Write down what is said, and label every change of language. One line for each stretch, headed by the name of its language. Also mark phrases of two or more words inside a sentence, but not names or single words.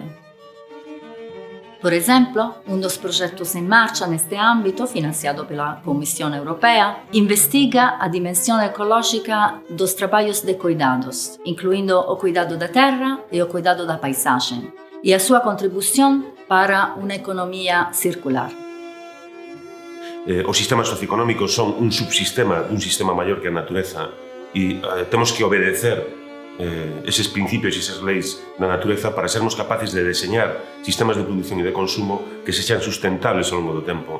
Portuguese: Por exemplo, um dos projetos em marcha neste âmbito, financiado pela Comissão Europeia, investiga a dimensão ecológica dos trabalhos de cuidados, incluindo o cuidado da terra e o cuidado da paisagem, e a sua contribuição para uma economia circular.
Galician: Os sistemas socioeconómicos son un subsistema dun sistema maior que a natureza e temos que obedecer eses principios e esas leis da natureza para sermos capaces de deseñar sistemas de produción e de consumo que sexan sustentables ao longo do tempo.